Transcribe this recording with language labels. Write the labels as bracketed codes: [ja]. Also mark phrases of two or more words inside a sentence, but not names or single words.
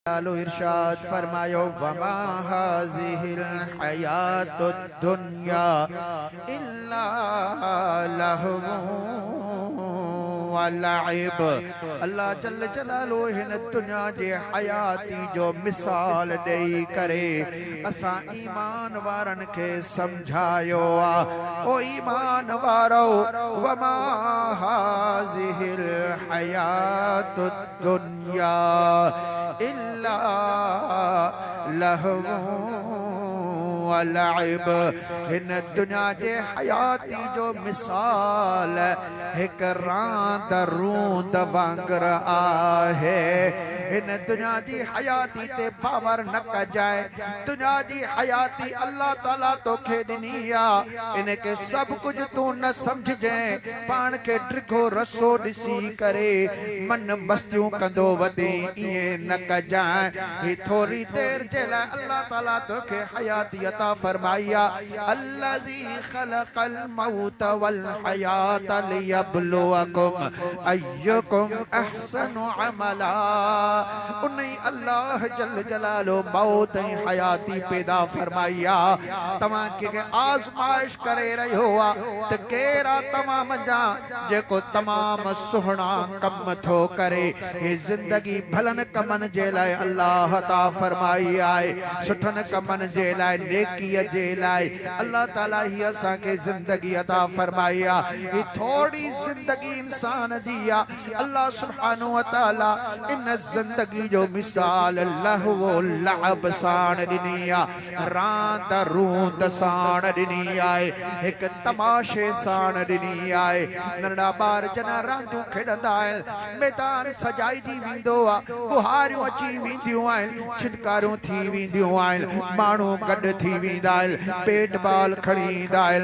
[sd] लालो इरशाद फरमायो [ar] وما هذه الحياة الدنيا إلا لهو ولعب. [sd] अल्लाह [ar] جل جلاله [sd] हिन दुनिया जे हयाती जो मिसाल ॾेई करे असां ईमान वारन खे समझायो आ। ओ ईमान वारो [ar] وما هذه الحياة الدنيا إلا لهو ولعب. [sd] हिन दुनिया जे हयाती जो मिसाल हिक रांद रूंद वांगर आहे। हिन दुनिया जी हयाती ते बावर न कजाए। दुनिया जी हयाती अल्लाह ताला तोखे ॾिनी आ, इनके सब कुछ तू न समझजे। पान के ड्रिघो रसो ॾिसी करे मन मस्तियूं कंदो वधे इएं न कजाए। ही थोड़ी देर जे लाइ अल्लाह ताला तोखे हयाती अता फरमाई आ। [ar] الذي خلق الموت والحياة ليبلوكم أيكم أحسن عملا. [sd] उन्हीं अल्लाह [ar] جل جلاله [sd] मौत ऐं हयाती पैदा फरमाई आ तव्हां खे आज़माइश करे रहियो आ त केरा तव्हां मंझां जेको तमाम सुहिणा कम थो करे। हे ज़िंदगी भलन कमन जे लाइ अल्लाह अता फरमाई आहे, सुठन कमन जे लाइ नेकीअ जे लाइ अल्लाह ताला ही असांखे ज़िंदगी अता फरमाई आ। ही थोड़ी ज़िंदगी इंसान जी आ। अल्लाह [ar] سبحانه وتعالى [sd] इन ज़िंदगी जो मिसाल [ar] لهو لعب [sd] साण ॾिनी आ, रांद रूंद साण ॾिनी आहे, हिक तमाशे साण ॾिनी आहे। नंढा ॿार जना रांदियूं खेॾंदा आहिनि, मैदान सजाइजी वेंदो आहे, बुहारियूं अची वेंदियूं आहिनि, छिटकारियूं थी वेंदियूं आहिनि, माण्हू गॾु थी वेंदा आहिनि, बैट बॉल खणी ईंदा आहिनि।